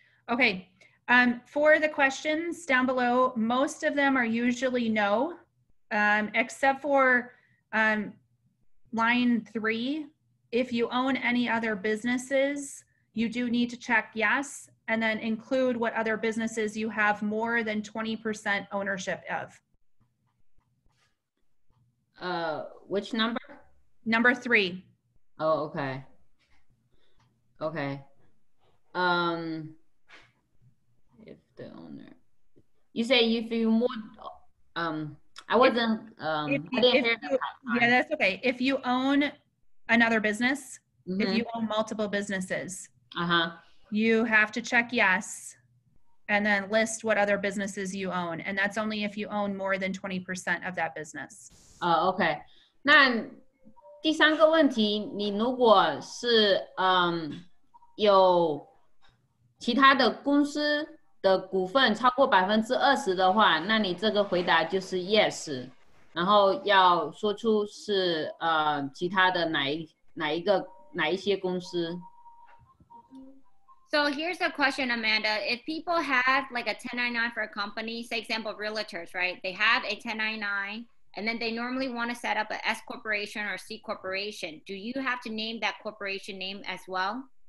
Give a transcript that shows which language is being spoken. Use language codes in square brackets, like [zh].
[en] Okay. For the questions down below, most of them are usually no, except for line 3. If you own any other businesses, you do need to check yes, and then include what other businesses you have more than 20% ownership of. Which number? Number 3. Oh, okay. Okay. If the owner, you say if you more, I wasn't, I didn't hear that. Yeah, that's okay. If you own another business, if you own multiple businesses, you have to check yes, and then list what other businesses you own. And that's only if you own more than 20% of that business. OK. [zh] 那第三个问题，你如果是有其他的公司的股份超过20%的话，那你这个回答就是 yes， 然后要说出是其他的哪一些公司。 [en] So here's a question, Amanda. If people have like a 1099 for a company, say example realtors, right? They have a 1099 and then they normally want to set up an S corporation or C corporation. Do you have to name that corporation name as well?